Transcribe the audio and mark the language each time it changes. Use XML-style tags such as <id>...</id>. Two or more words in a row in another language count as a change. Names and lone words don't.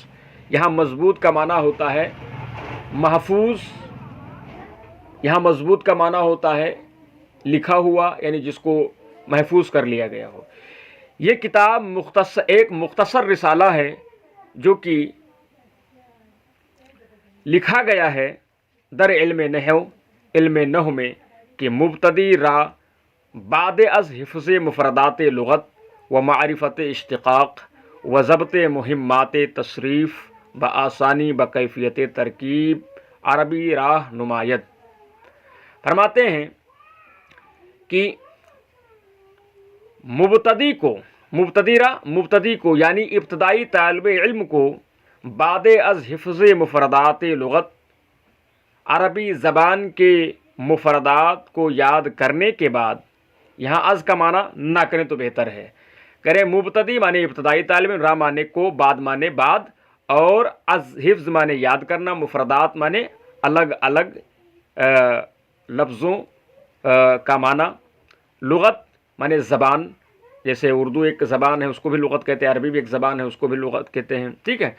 <ur>یہاں مضبوط کا معنی ہوتا ہے محفوظ، یہاں مضبوط کا معنی ہوتا ہے لکھا ہوا، یعنی جس کو محفوظ کر لیا گیا ہو۔ یہ کتاب ایک مختصر رسالہ ہے جو کہ لکھا گیا ہے</ur> <fa>در علم نحو میں کہ مبتدی را بعد از حفظ مفردات لغت و معرفت اشتقاق و ضبط مہمات تصریف بآسانی بکیفیت ترکیب عربی راہ نمایت۔</fa> <ur>فرماتے ہیں کہ مبتدی کو یعنی ابتدائی طالب علم کو</ur> <fa>بعد از حفظ مفردات لغت،</fa> <ur>عربی زبان کے مفردات کو یاد کرنے کے بعد، یہاں از کا معنی نہ کریں تو بہتر ہے، کریں مبتدی مانے ابتدائی طالب علم، را مانے کو، بعد مانے بعد، اور</ur> <fa>از حفظ</fa> <ur>مانے یاد کرنا، مفردات مانے الگ الگ لفظوں کا معنی، لغت مانے زبان، جیسے اردو ایک زبان ہے اس کو بھی لغت کہتے ہیں، عربی بھی ایک زبان ہے اس کو بھی لغت کہتے ہیں، ٹھیک ہے۔</ur>